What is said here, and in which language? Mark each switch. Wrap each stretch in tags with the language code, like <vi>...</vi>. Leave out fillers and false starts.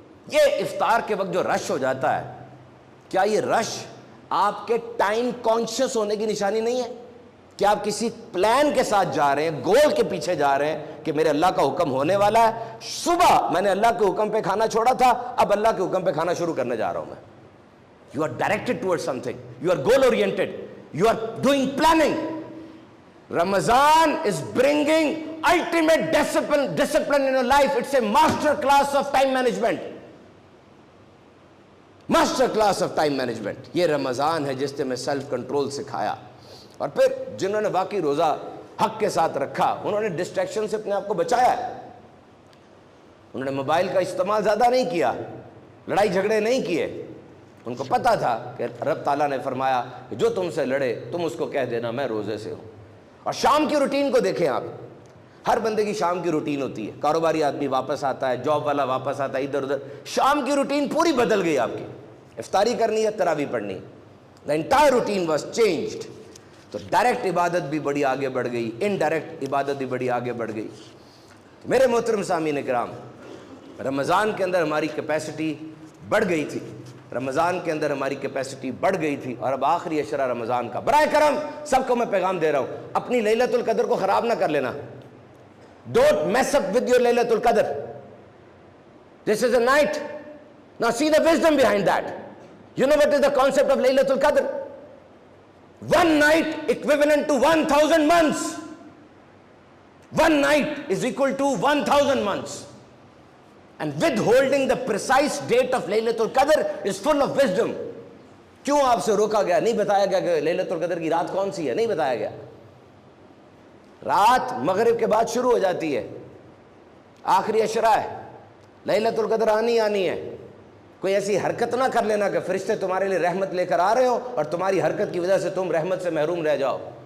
<ur>یہ افطار کے وقت جو رش ہو جاتا ہے, کیا یہ رش آپ کے ٹائم کانشیس ہونے کی نشانی نہیں ہے؟ کہ آپ کسی پلان کے ساتھ جا رہے ہیں, گول کے پیچھے جا رہے ہیں کہ میرے اللہ کا حکم ہونے والا ہے, صبح میں نے اللہ کے حکم پہ کھانا چھوڑا تھا, اب اللہ کے حکم پہ کھانا شروع کرنے جا رہا ہوں میں.</ur> <en>You are directed towards something. You are goal oriented. You are doing planning. Ramadan is bringing ultimate discipline in your life. It's a master class of time management. Master class of time management.</en> <ur>یہ رمضان ہے جس نے میں self control سکھایا. اور پھر جنہوں نے واقعی روزہ حق کے ساتھ رکھا, انہوں نے ڈسٹریکشن سے اپنے آپ کو بچایا ہے. انہوں نے موبائل کا استعمال زیادہ نہیں کیا, لڑائی جھگڑے نہیں کیے. ان کو پتا تھا کہ رب تعالیٰ نے فرمایا کہ جو تم سے لڑے تم اس کو کہہ دینا میں روزے سے ہوں. اور شام کی روٹین کو دیکھیں آپ, ہر بندے کی شام کی روٹین ہوتی ہے. کاروباری آدمی واپس آتا ہے, جاب والا واپس آتا ہے, ادھر ادھر. شام کی روٹین پوری بدل گئی آپ کی. افطاری کرنی ہے, تراویح پڑھنی.</ur> <en>The entire routine was changed.</en> <ur>تو ڈائریکٹ عبادت بھی بڑی آگے بڑھ گئی, انڈائریکٹ عبادت بھی بڑی آگے بڑھ گئی. میرے محترم سامعین کرام, رمضان کے اندر ہماری کیپیسٹی بڑھ گئی تھی. رمضان کے اندر ہماری کیپیسٹی بڑھ گئی تھی. اور اب آخری عشرہ رمضان کا, برائے کرم سب کو میں پیغام دے رہا ہوں, اپنی لیلۃ القدر کو خراب نہ کر لینا.</ur> <en>Don't mess up with your لیلۃ القدر. This is a night. Now see the wisdom behind that. You know what is the concept of Laylatul Qadr? One night equivalent to 1,000 months. One night is equal to 1,000 months. And withholding the precise date of Laylatul Qadr is full of wisdom.</en> <ur>کیوں آپ سے روکا گیا؟ نہیں بتایا گیا کہ لیلۃ القدر کی رات کون سی ہے, نہیں بتایا گیا. رات مغرب کے بعد شروع ہو جاتی ہے, آخری عشرہ ہے, لیلۃ القدر آنی ہے. کوئی ایسی حرکت نہ کر لینا کہ فرشتے تمہارے لیے رحمت لے کر آ رہے ہو اور تمہاری حرکت کی وجہ سے تم رحمت سے محروم رہ جاؤ.</ur>